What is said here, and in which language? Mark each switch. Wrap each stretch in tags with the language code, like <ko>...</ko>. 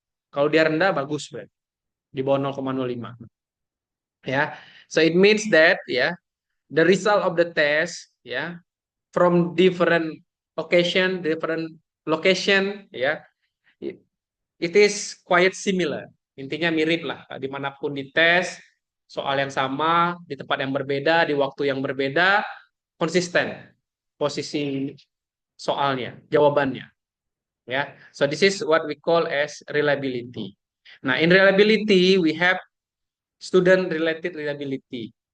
<id>Kalau dia rendah bagus, berarti di bawah 0,05, ya.</id> <en>So it means that, ya, the result of the test, ya, from different different location, ya, it is quite similar.</en> <id>Intinya mirip lah, dimanapun dites, soal yang sama, di tempat yang berbeda, di waktu yang berbeda, konsisten posisi soalnya, jawabannya.</id> <en>Ya, so this is what we call as reliability. Nah, in reliability we have student related reliability.</en>